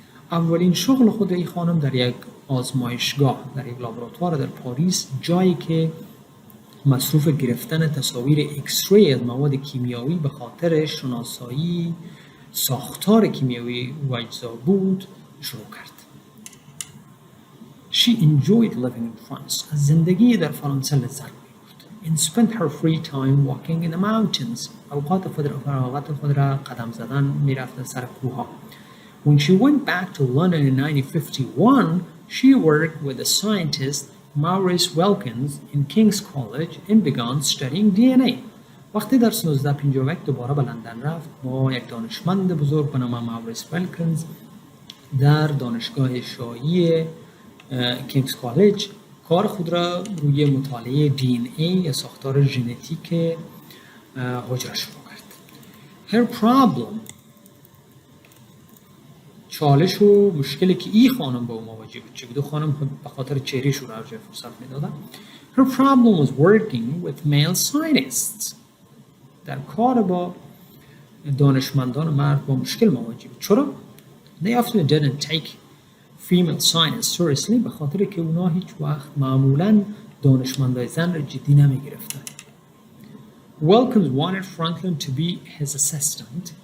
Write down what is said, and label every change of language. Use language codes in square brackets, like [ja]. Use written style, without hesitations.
[fa] اولین شغل خود این خانم در یک آزمایشگاه، در یک لابراتوار در پاریس، جایی که مصروف گرفتن تصاویر ایکس-ری از مواد کیمیایی به خاطر شناسایی ساختار کیمیایی و اجزا بود، شروع کرد. [en] She enjoyed living in France. [fa] از زندگی در فرانسه لذت می‌برد. [en] And spent her free time walking in the mountains. [fa] اوقات فراغت خود را قدم زدن می‌رفت سر کوه‌ها. [en] When she went back to London in 1951, she worked with the scientist Maurice Wilkins in King's College and began studying DNA. [fa] وقتی در 1951 دوباره به لندن رفت با یک دانشمند بزرگ به نام ماوریس ویلکینز در دانشگاه شاهی کینگز کالج کار خود را روی مطالعه DNA یا ساختار ژنتیک حجره شروع کرد. [en] Her problem [fa] چالش و مشکلی که این خانم با او مواجه بود چه بود؟ خانم به خاطر چهره‌ش رو ارجاع فرصت میدادن. [en] Her problem was working with male scientists. [fa] در کار با دانشمندان مرد با مشکل مواجه بود. چرا؟ [en] They often didn't take female scientists seriously [fa] به خاطر که اونا هیچ وقت معمولاً دانشمندای زن را جدی نمیگرفتن. [en] Wilkins wanted Franklin to be his assistant.